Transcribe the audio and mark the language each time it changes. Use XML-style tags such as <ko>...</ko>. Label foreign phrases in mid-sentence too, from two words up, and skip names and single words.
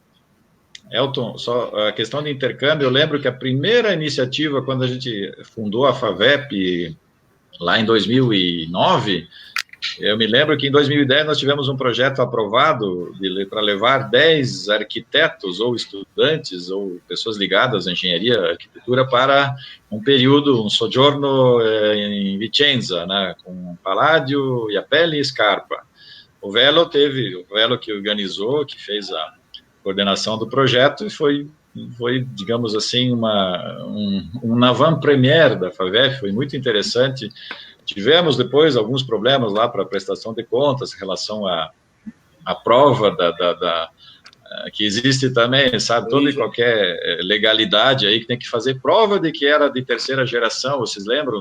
<pt>Elton, só a questão de intercâmbio, eu lembro que a primeira iniciativa, quando a gente fundou a FAVEP, lá em 2009, eu me lembro que em 2010 nós tivemos um projeto aprovado para levar 10 arquitetos ou estudantes ou pessoas ligadas à engenharia e arquitetura para um período, um soggiorno em Vicenza, né, com Palladio, Iapelli e Scarpa. O Velo que organizou, que fez a coordenação do projeto, e foi digamos assim, um avant-première da FAVEP, foi muito interessante. Tivemos depois alguns problemas lá para a prestação de contas em relação à prova que existe também, sabe, toda e qualquer legalidade aí que tem que fazer prova de que era de terceira geração, vocês lembram</pt>